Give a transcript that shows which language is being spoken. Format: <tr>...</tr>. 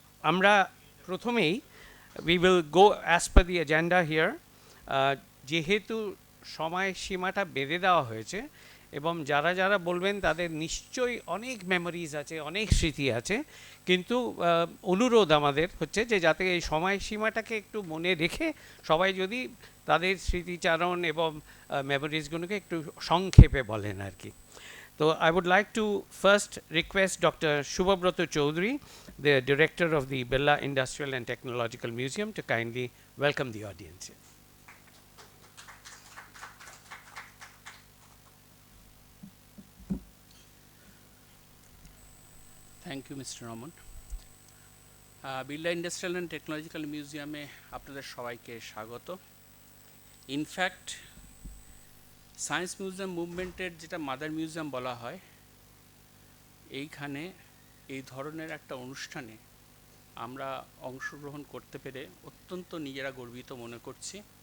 <bn>আমরা প্রথমেই</bn> <en>we will go as per the agenda here.</en> <bn>যেহেতু সময়সীমাটা বেঁধে দেওয়া হয়েছে এবং যারা যারা বলবেন তাদের নিশ্চয়ই অনেক মেমোরিজ আছে, অনেক স্মৃতি আছে, কিন্তু অনুরোধ আমাদের হচ্ছে যে যাতে এই সময়সীমাটাকে একটু মনে রেখে সবাই যদি তাদের স্মৃতিচারণ এবং মেমোরিজগুলোকে একটু সংক্ষেপে বলেন আর কি.</bn> <en>So I would like to first request Dr. Shubhabrata Chaudhary, the director of the Birla Industrial and Technological Museum, to kindly welcome the audience. Thank you, Mr. Raman.</en> <bn>Birla Industrial and Technological Museum e আপনাদের সবাইকে স্বাগত. In fact science museum মুভমেন্টের যেটা mother museum বলা হয়, এইখানে এই ধরনের একটা অনুষ্ঠানে আমরা অংশগ্রহণ করতে পেরে অত্যন্ত নিজেরা গর্বিত মনে করছি.</bn>